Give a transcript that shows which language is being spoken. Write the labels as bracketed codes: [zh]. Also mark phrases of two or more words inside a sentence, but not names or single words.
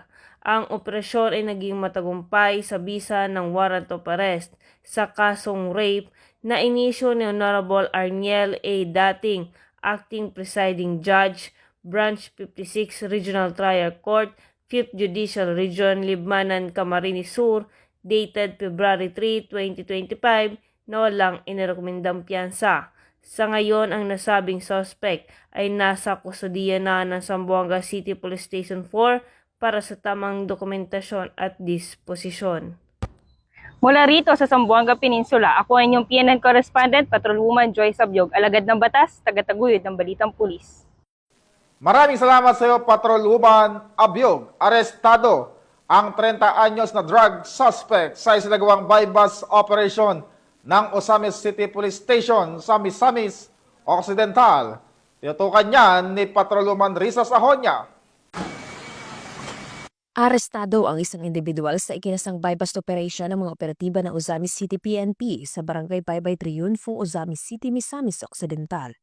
[tl] Ang operasyon ay naging matagumpay sa bisa ng [en] warrant of arrest [tl] sa kasong rape na inisyo ni Honorable Arniel A. [en] Dating, Acting Presiding Judge, Branch 56 Regional Trial Court, 5th Judicial Region, Libmanan, Camarines Sur, dated February 3, 2025, [tl] na walang inirekomendang piyansa. Sa ngayon, ang nasabing suspect ay nasa kusodiya na ng Zamboanga City Police Station 4 para sa tamang dokumentasyon at disposisyon. Mula rito sa Zamboanga Peninsula, ako ang inyong PNN correspondent, Patrolwoman Joyce Abiog, alagad ng batas, tagataguyod ng Balitang Pulis. Maraming salamat sa iyo, Patrolwoman Abiog. Arestado ang 30 anyos na [en] drug suspect [tl] sa isinagawang [en] bypass operation [tl] ng Osamis City Police Station sa Misamis Occidental. Tinutukan niyan ni Patrolwoman Risa Sahonia. Arestado ang isang individual sa ikinasang [en] bypass operation [tl] ng mga operatiba ng Osamis City PNP sa Barangay Baybay Triunfo, Osamis City, Misamis Occidental.